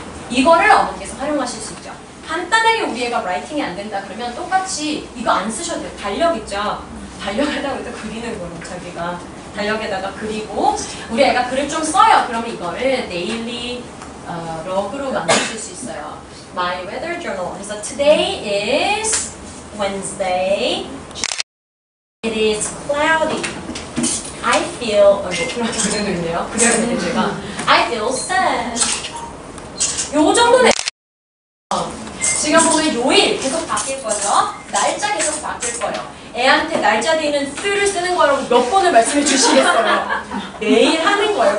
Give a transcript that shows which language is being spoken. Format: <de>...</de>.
<ko>이거를 어머니께서 활용하실 수 있죠. 간단하게 우리 애가 라이팅이 안 된다 그러면 똑같이 이거 안 쓰셔도 돼요. 달력 있죠? 달력에다가 그리는 거예요. 자기가 달력에다가 그리고 우리 애가 글을 좀 써요. 그러면 이거를 데일리 러그로 만드실 수 있어요.</ko> <en>My weather journal.</en> <ko>그래서</ko> <en>today is Wednesday. It is cloudy.</en> <ko>I feel 그런 그려도 있네요. 그려야 되는데 제가</ko> <en>I feel sad.</en> <ko>요 정도는 지금 보면 요일 계속 바뀔 거죠. 날짜 계속 바뀔 거예요. 애한테 날짜 되는 수를 쓰는 거라고 몇 번을 말씀해 주시겠어요. 매일 하는 거예요.</ko>